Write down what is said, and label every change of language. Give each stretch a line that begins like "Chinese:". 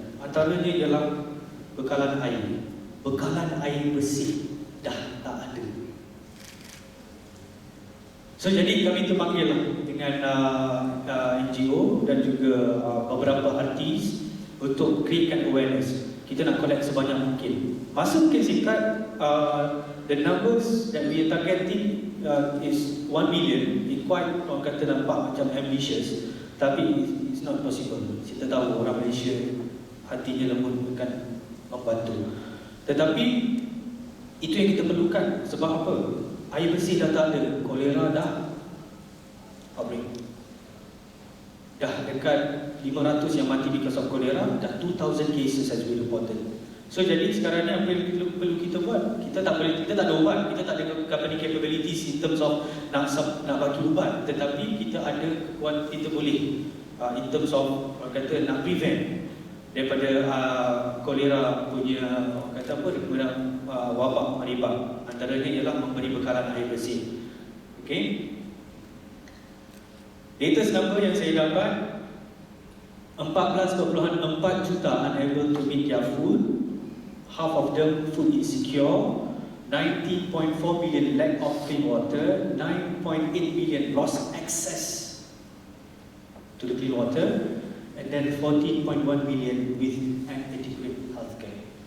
Malay: Antaranya ialah bekalan air. Bekalan air bersih dah tak ada. So jadi kami terpanggil dengan NGO dan juga beberapa artis untuk createkan awareness. Kita nak collect sebanyak mungkin. Masa mungkin singkat,
English: the numbers that we are targeting is 1 million. It quite,
Malay: orang kata nampak macam
English: ambitious,
Malay: tapi
English: it's not possible.
Malay: Kita tahu orang Malaysia hatinya lembut, akan membantu. Tetapi itu yang kita perlukan. Sebab apa? Air bersih dah tak ada, kolera dah outbreak. Dah dekat 500 yang mati
English: because of
Malay: kolera, dah 2,000
English: cases has been reported.
Malay: So jadi sekarang ni apa yang perlu kita buat? Kita tak ada ubat, kita tak ada
English: company capabilities in terms of
Malay: nak bagi ubat, tetapi kita ada kekuatan, kita boleh
English: in terms of
Malay: orang kata nak prevent daripada kolera punya, orang kata apa, daripada wabak merebak. Antaranya ialah memberi bekalan air bersih.
English: Okay, latest number
Malay: yang saya dapat,
English: 14.4 juta unable to meet their food, half of them food insecure, 19.4 million lack of clean water, 9.8 million lost access to the clean water, and then 14.1 million with inadequate healthcare.